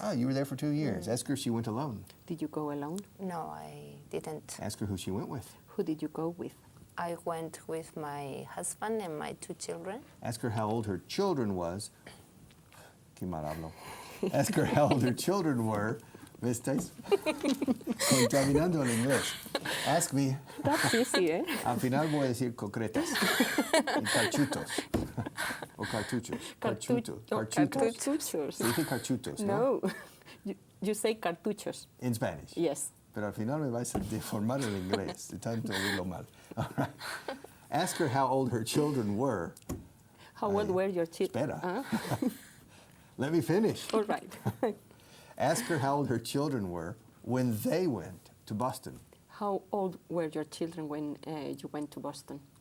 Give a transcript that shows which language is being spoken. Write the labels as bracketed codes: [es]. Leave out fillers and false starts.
[en] Oh, you were there for 2 years. Ask her if she went alone. Did you go alone? No, I didn't. Ask her who she went with. Who did you go with? I went with my husband and my 2 children. Ask her how old her children was. [es] Qué mal hablo. [en] Ask her how old her children were. [es] ¿Me estáis contaminando el inglés? [en] Ask me. That's easy, eh? [es] Al final voy a decir concretas. Y carchutos. O cartuchos. Carchutos. Carchutos. Cartuchos. Se dice carchutos, ¿no? [en] No. You say [es] cartuchos. [en] In Spanish. Yes. [es] Pero al final me vais a deformar el inglés de tanto oírlo mal. [en] All right. Ask her how old her children were. How old were your children? [es] Espera. [en] Let me finish. All right. Ask her how old her children were when they went to Boston. How old were your children when you went to Boston?